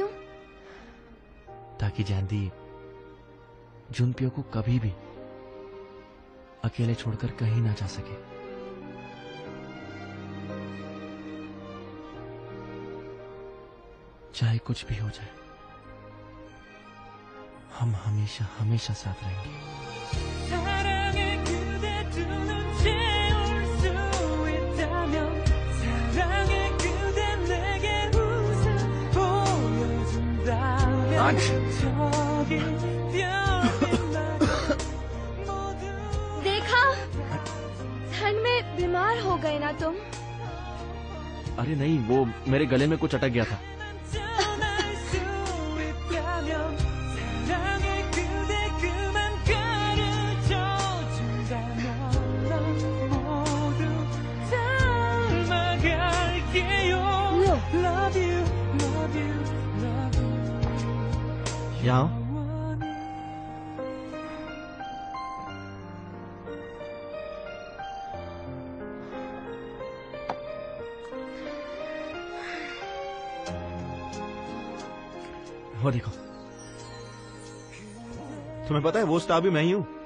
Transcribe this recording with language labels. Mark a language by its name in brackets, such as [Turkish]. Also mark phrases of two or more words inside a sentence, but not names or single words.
[Hindi] ताकि जैंदी जुनपियो को कभी भी अकेले छोड़कर कहीं ना जा सके। चाहे कुछ भी हो जाए, हम हमेशा हमेशा साथ रहेंगे। [Korean] 사랑의 그대 두 눈 채울 수 있다면 사랑의 그대 내게 웃어 보여준다면 저기 별빛 모두 [Hindi] देखा, ठंड में बीमार हो गए ना तुम? अरे नहीं, वो मेरे गले में कुछ अटक गया था। [Korean] 전할 수 있다면 사랑의 그대 그만 가르쳐 준다면 넌 모두 닮아갈게요. [Hindi] लो। [English] Love you, love you, love you. [Hindi] यहाँ आओ। [Korean] 영원히 [Hindi] वो देखो, तुम्हें पता है वो स्टार भी मैं ही हूं।